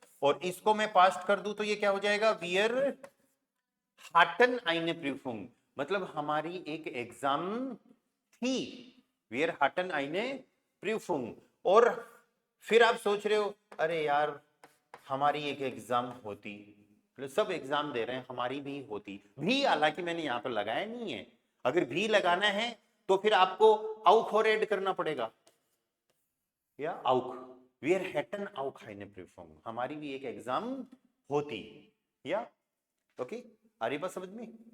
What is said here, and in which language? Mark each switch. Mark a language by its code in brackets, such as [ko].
[hi] और इसको मैं पास्ट कर दूं तो ये क्या हो जाएगा? [de] wir hatten eine Prüfung, [hi] मतलब हमारी एक एग्जाम थी, [de] wir hatten eine Prüfung। [hi] और फिर आप सोच रहे हो अरे यार हमारी एक एग्जाम होती, सब एग्जाम दे रहे हैं, हमारी भी होती भी, हालांकि मैंने यहां पर लगाया नहीं है। अगर भी लगाना है तो फिर आपको आउख और ऐड करना पड़ेगा, या आउख, [de] wir hätten auch eine Prüfung, [hi] हमारी भी एक एग्जाम होती, या ओके। आ रही बात समझ में?